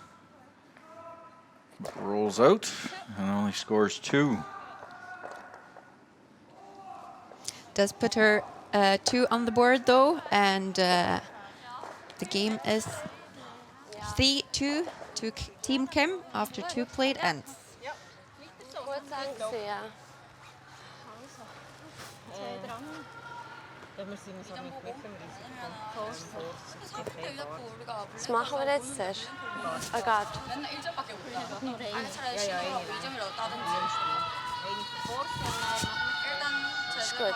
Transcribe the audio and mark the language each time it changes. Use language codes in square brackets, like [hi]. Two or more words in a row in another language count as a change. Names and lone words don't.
[en] Rolls out and only scores 2. Does put her 2 on the board though, and the game is 3-2 to Team Kim after 2 played ends. [de] Was machen wir jetzt zuerst? Agathe. [ko] 맨날 1점밖에 못 해. 아니 차라리 2점이라도 따든지. 일단 [de] Ist [ko] 제대로